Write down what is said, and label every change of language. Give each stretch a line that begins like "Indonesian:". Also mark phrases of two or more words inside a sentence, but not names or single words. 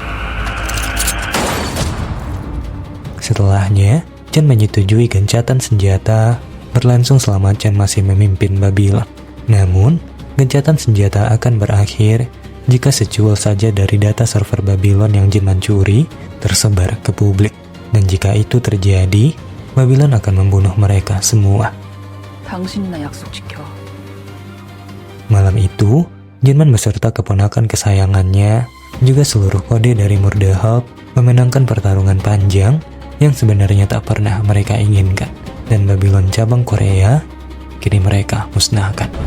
Indonesian: Setelahnya, Chen menyetujui gencatan senjata berlangsung selama Chen masih memimpin Babylon. Namun, gencatan senjata akan berakhir jika secuil saja dari data server Babylon yang Jinman curi tersebar ke publik. Dan jika itu terjadi, Babylon akan membunuh mereka semua.
Korean: 당신이나 약속 지켜.
Indonesian: Malam itu, Jinman beserta keponakan kesayangannya, juga seluruh kode dari Murdehab, memenangkan pertarungan panjang yang sebenarnya tak pernah mereka inginkan. Dan Babylon cabang Korea, kini mereka musnahkan.